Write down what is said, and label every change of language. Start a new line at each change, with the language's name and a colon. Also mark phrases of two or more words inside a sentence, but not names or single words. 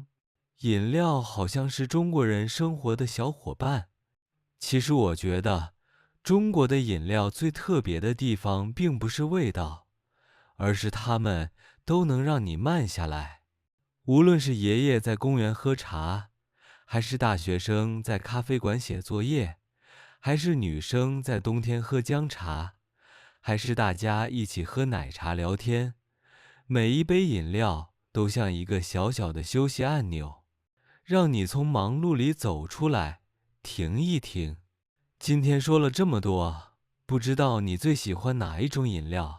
Chinese: 飲料好像是中國人生活的小夥伴。其實我覺得中國的飲料最特別的地方，並不是味道，而是它們都能讓你慢下來。無論是爺爺在公園喝茶，還是大學生在咖啡館寫作業，還是女生在冬天喝薑茶，還是大家一起喝奶茶聊天，每一杯飲料都像一個小小的休息按鈕，讓你從忙碌裡走出來，停一停。今天說了這麼多，不知道你最喜歡哪一種飲料？